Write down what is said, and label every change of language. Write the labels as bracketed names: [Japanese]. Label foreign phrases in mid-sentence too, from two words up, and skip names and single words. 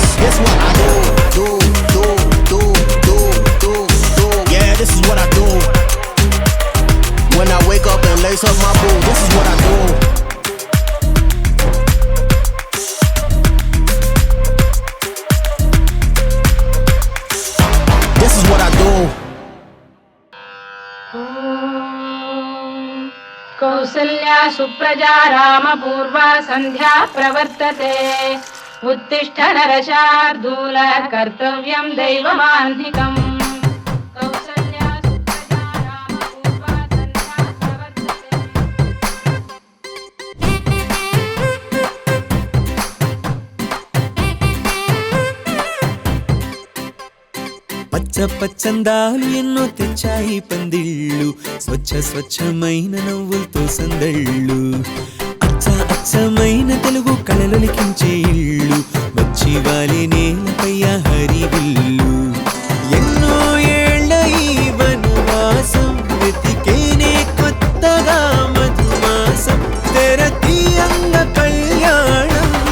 [English] This is what I do. Yeah, this is what I do. When I wake up and lace up my boots. This is what I do. This is what I do. [Sanskrit] कौसल्या सुप्रजा रामपूर्वा संध्या प्रवर्तते उत्तिष्ठ नरशार्दूल कर्तव्यं दैवमान्धिकम्. कौसल्या सुप्रजा रामपूर्वा संध्या प्रवर्तते. [Telugu] పచ్చ పచ్చందాలు ఎన్నో తెచ్చాయి పందిళ్ళు స్వచ్ఛ స్వచ్ఛమైన నవ్వులతో సందళ్ళు అచ్చ అచ్చమైన తెలుగు కళలొలికించే ఇళ్ళు వచ్చి వాలి నేలపై హరివిల్లు ఎన్నో ఏళ్ళ ఈ వనవాసం వెతికేనే కొత్తగా మధుమాసం తెరతీయంగ కళ్యాణం